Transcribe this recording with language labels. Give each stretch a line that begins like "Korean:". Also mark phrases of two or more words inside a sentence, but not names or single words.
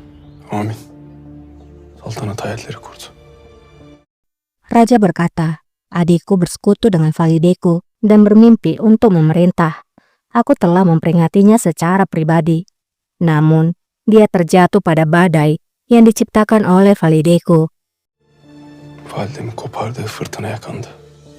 Turkish: Amin. Saltanat hayalleri kurdu.
Indonesian: Raja berkata, adikku bersekutu dengan valideku dan bermimpi untuk memerintah. Aku telah memperingatinya secara pribadi. Namun, dia terjatuh pada badai yang diciptakan oleh valideku.
Turkish: Validemi kopardığı fırtına yakandı.